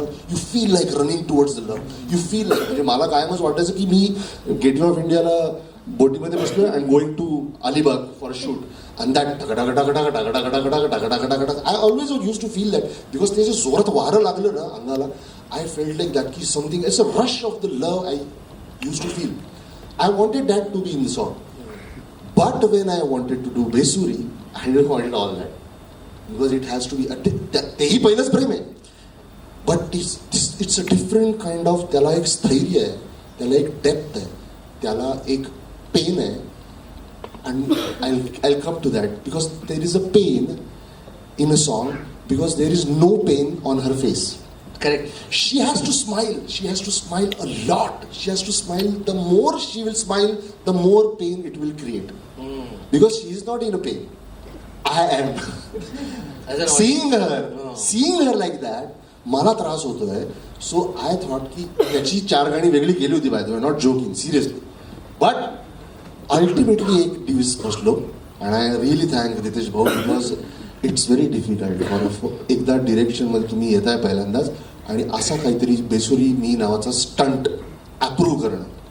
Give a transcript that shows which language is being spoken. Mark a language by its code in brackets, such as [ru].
[en] You feel like running towards the love. You feel like, [mr] म्हणजे मला कायमच वाटायचं की मी गेटवे ऑफ इंडियाला बोटीमध्ये बसलोय [en] and going to Alibaug for shoot and that I always use to feel that because [mr] ते जे जोरात वारं लागलं ना अंगाला, [en] I felt like that की something it's a rush of the love I use to feel. I wanted that to be in the song. But when I wanted to do Besuri, I didn't want all that. Because it has to be, [mr] तेही पहिलंच प्रेम आहे. [en] But it's a different kind of, [mr] त्याला एक स्थैर्य आहे, त्याला एक depth आहे, त्याला एक पेन आहे. [en] And I'll come to that. Because there is a pain in a song, because there is no pain on her face. [mr] Correct. [en] She has to smile. She has to smile a lot. She has to smile. The more she will smile, the more pain it will create. Because she is not in a pain. I am. Seeing her like that, [mr] मला त्रास होतोय. [en] So I thought [mr] की त्याची 4 गाणी वेगळी गेली होती [en] By the way, not joking, seriously. But ultimately [mr] एक दिवस बसलो आणि [en] I really thank Riteish भाऊ because it's very difficult for [mr] एकदा डिरेक्शनमध्ये तुम्ही येताय पहिल्यांदाच आणि असा काहीतरी बेसुरी मी नावाचा स्टंट अप्रूव्ह करणं.